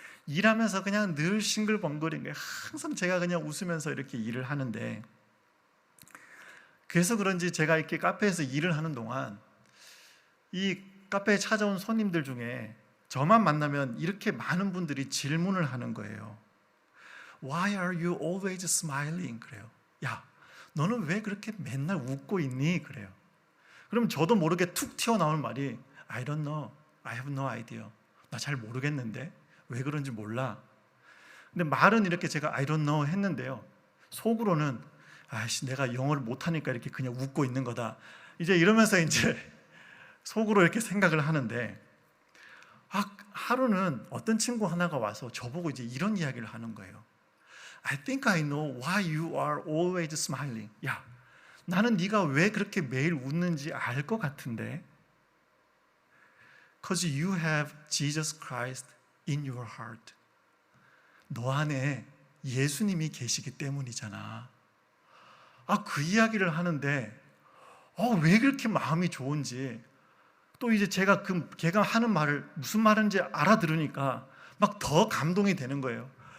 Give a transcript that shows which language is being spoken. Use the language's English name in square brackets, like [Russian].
[Korean] 일하면서 그냥 늘 싱글벙글인 거예요. 항상 제가 그냥 웃으면서 이렇게 일을 하는데, 그래서 그런지 제가 이렇게 카페에서 일을 하는 동안 이 카페에 찾아온 손님들 중에 저만 만나면 이렇게 많은 분들이 질문을 하는 거예요. [English] Why are you always smiling? [Korean] 그래요. 야, 너는 왜 그렇게 맨날 웃고 있니? 그래요. 그럼 저도 모르게 툭 튀어나오는 말이 [English] I don't know. I have no idea. [Korean] 나 잘 모르겠는데 왜 그런지 몰라. 근데 말은 이렇게 제가 [English] I don't know [Korean] 했는데요, 속으로는 아이씨, 내가 영어를 못하니까 이렇게 그냥 웃고 있는 거다. 이제 이러면서 이제 속으로 이렇게 생각을 하는데, 하루는 어떤 친구 하나가 와서 저보고 이제 이런 이야기를 하는 거예요. [English] I think I know why you are always smiling. [Korean] 야, 나는 네가 왜 그렇게 매일 웃는지 알 것 같은데. [English] Because you have Jesus Christ in your heart. [Korean] 너 안에 예수님이 계시기 때문이잖아. 그 이야기를 하는데 왜 그렇게 마음이 좋은지, 또 이제 제가 걔가 하는 말을 무슨 말인지 알아들으니까 막 더 감동이 되는 거예요.